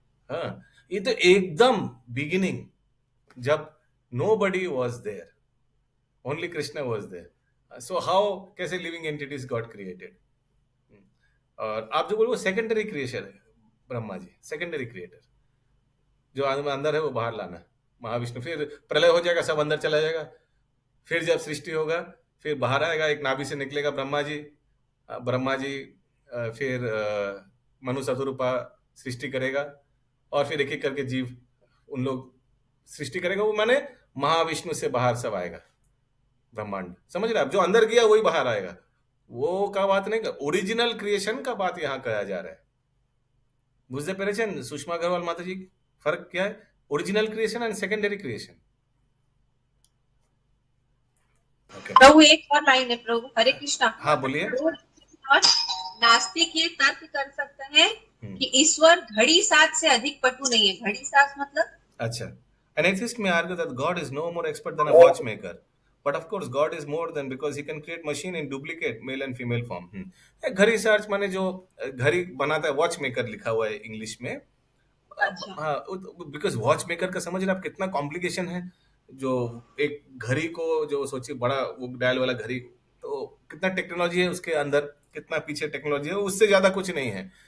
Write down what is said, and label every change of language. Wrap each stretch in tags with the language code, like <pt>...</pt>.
<hi>हाँ, ये तो एकदम बिगिनिंग, जब</hi> <en>nobody was there, only Krishna was there. So how</en> <hi>कैसे</hi> <en>Living entities got created?</en> <hi>और आप जो बोलो वो सेकेंडरी क्रिएशन है। ब्रह्मा जी सेकेंडरी क्रिएटर, जो अंदर है वो बाहर लाना। महाविष्णु फिर प्रलय हो जाएगा, सब अंदर चला जाएगा। फिर जब सृष्टि होगा, फिर बाहर आएगा, एक नाभि से निकलेगा ब्रह्मा जी फिर मनु शतरूपा सृष्टि करेगा, और फिर एक एक करके जीव उन लोग सृष्टि करेगा। वो माने महाविष्णु से बाहर सब आएगा ब्रह्मांड। समझ रहे आप? जो अंदर गया वही बाहर आएगा। वो का बात नहीं कर, ओरिजिनल क्रिएशन का बात यहाँ कहा जा रहा है। बुझते पेरेचन सुषमा अग्रवाल माता जी, फर्क क्या है original creation and secondary creation? प्रभु एक और लाइन है प्रभु। हरे कृष्णा। हाँ बोलिए। नास्तिक ये तर्क कर सकते हैं कि ईश्वर घड़ी साथ से अधिक पटु नहीं है। घड़ी साथ मतलब? अच्छा,</hi> <en>an atheist may argue that God is no more expert than a watchmaker, but of course God is more than, because he can create machine in duplicate male and female form.</en> <hi>घड़ी search माने जो घड़ी बनाता है, watch maker लिखा हुआ है English में। हाँ, बिकॉज वॉच मेकर का समझ रहे आप कितना कॉम्प्लिकेशन है। जो एक घड़ी को जो सोचिए बड़ा वो डायल वाला घड़ी, तो कितना टेक्नोलॉजी है उसके अंदर, कितना पीछे टेक्नोलॉजी है, उससे ज्यादा कुछ नहीं है।</hi>